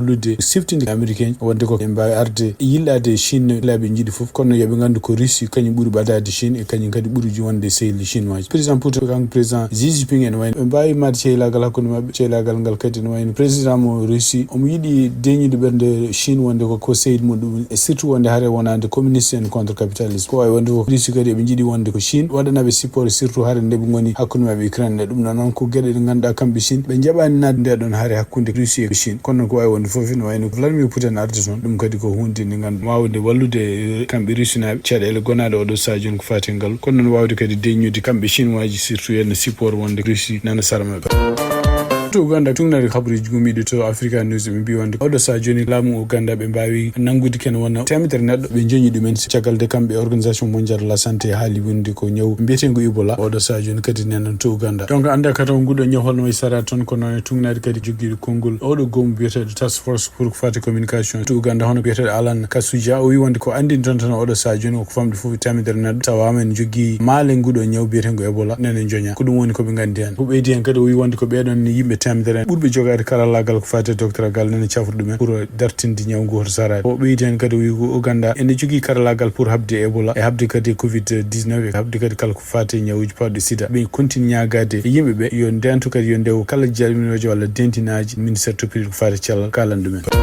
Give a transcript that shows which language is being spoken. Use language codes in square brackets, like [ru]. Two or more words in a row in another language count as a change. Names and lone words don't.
[ff] hollude siftinde américain wonde ko ɓe mbawi arde yillade Chine laaɓe jiiɗi foof kono yooɓe gandu ko Russie kañum ɓuuri ɓadade Chine e kañum kadi ɓuuri wonde sehli chinois président Putin kanko président Xi Jinping en wayno ɓe mbawi madde cehlagal hakkude mabɓe cehlagal ngal kadi ne wayno président mo Russie omo yiiɗi deñude ɓernde Chine wonde ko seydi muɗum e surtout wonde haare wonande communiste en [fr] contre capitalisme [ff] ko wawi wonde ko Russie kadi ɓe jiiɗi wonde ko Chine waɗanaɓe support surtout haare nde ɓe goni hakkude mabɓe Ukraine ɗum noon ko gueɗe ɗe ganduɗa kamɓe Chine ɓe jaɓani nadde nde ɗon haare hakkude Russie e Chine kono ko wawi wonde foof ne wayno Vladimir Putin arde toon ɗum kadi ko hunde nde ganduɗa wawde wallude kamɓe Russie naɓe caɗele gonaɗe oɗo saha joni ko fati ngal kono noon wawde kadi deññude kamɓe chinois ji surtout yenno support wonde Russie nana sara mabɓe. to Uganda tungnade habaruji gumiɗo to Africa News ɓe mbi wonde oɗo saha joni laamu Uganda ɓe mbawi nangude ken wona temedere neɗɗo ɓe joñi ɗumen caggal de kamɓe [fr] organisation mondial de la santé [ff] haali wonde ko ñaw mbiyetego Ebola oɗo saha joni kadi nenon to Uganda donc anda kata nguɗo ñaw holno way sara toon ko noon tungnade kadi jogguiɗo konngol oɗo goomu biyeteɗo [en] task force [ff] pour ko fati communication to Uganda hono biyeteɗo Alan Kasuja o wi wonde ko andini toon tan oɗo saha joni ko famde foof temedere neɗɗo tawama en jogui maale nguɗo ñaw mbiyetego Ebola nenen joña ko ɗum woni koɓe gandi hen ko ɓeydi hen kadi o wi wonde ko ɓeɗon yimɓe temedere ɓurɓe jogade karallagal ko fate doctoragal nene cafruɗo men pour dartinde ñaw ngu hoto sarade o ɓeydi hen kadi o wi ko Uganda ene jogui karallagal pour habde Ebola e habde kadi Covid-19 e habde kadi kala ko fate ñawuji pawɗe sida ɓe continue ñagade e yimɓeɓe yo ndentu kadi yo ndewo kala jalminojo walla dentinaji ministére toppitiri ko fate cellal kalan ɗumen.